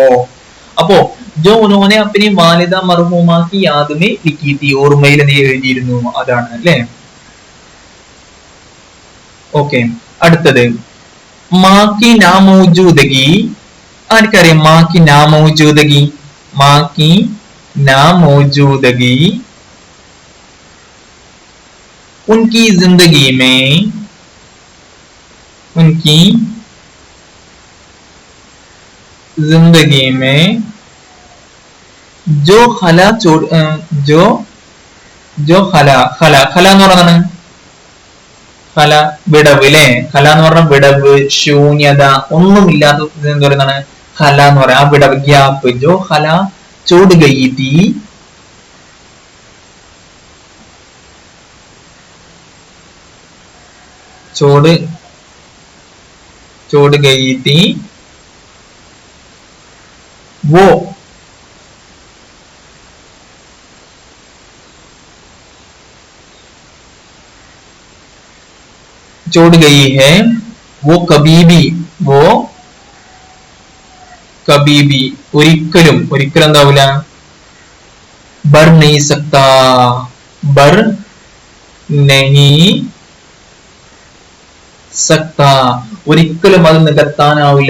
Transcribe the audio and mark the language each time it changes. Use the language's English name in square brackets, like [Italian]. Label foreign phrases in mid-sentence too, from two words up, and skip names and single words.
[Malayalam] അപ്പോ [Urdu] جو انہوں نے اپنی والدہ مرحومہ کی یاد میں لکھی تھی, [Malayalam] ഓർമ്മയിൽ നീ എഴുതിയിരുന്നു, അതാണ് അല്ലെ. ഓക്കെ. അടുത്തത് [Urdu] ماں کی ناموجودگی. ആർക്കറിയാം മാക്കി നാമൗജൂദഗി? ماں کی ناموجودگی ان کی زندگی میں جو خلا جو خلا [Malayalam] എന്ന് പറഞ്ഞാണ് ഖല വിടവ് അല്ലെ. ഖല എന്ന് പറഞ്ഞ വിടവ്, ശൂന്യത, ഒന്നുമില്ലാത്ത എന്താ പറയുന്നതാണ് ഖല എന്ന് പറയാം. ആ വിടവ്, ഗ്യാപ്പ്. [Urdu] جو خلا چھوڑ گئی تھی چھوڑ گئی تھی وہ چھوڑ گئی ہے وہ کبھی بھی [Malayalam] ഒരിക്കലും എന്താവൂല. [Urdu] بھر نہیں سکتا۔ بھر نہیں سکتا. [Malayalam] ഒരിക്കലും അത് നികത്താനാവില്ല.